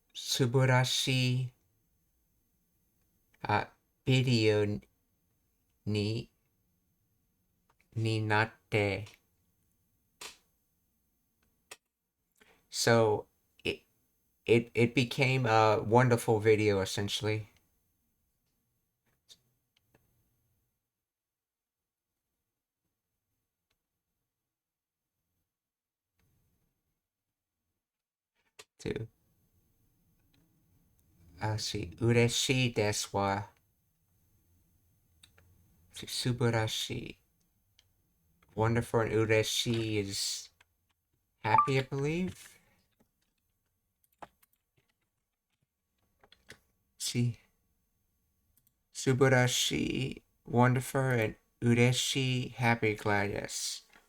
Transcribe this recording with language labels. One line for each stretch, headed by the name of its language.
Japanese: 素晴らしいビデオになって。
English: So it became a wonderful video essentially. To see,
Japanese: 嬉しいですわ。素晴らしい.
English: Wonderful and 嬉しい is happy, I believe. See, 素晴らしい, wonderful and 嬉しい, happy, glad, yes.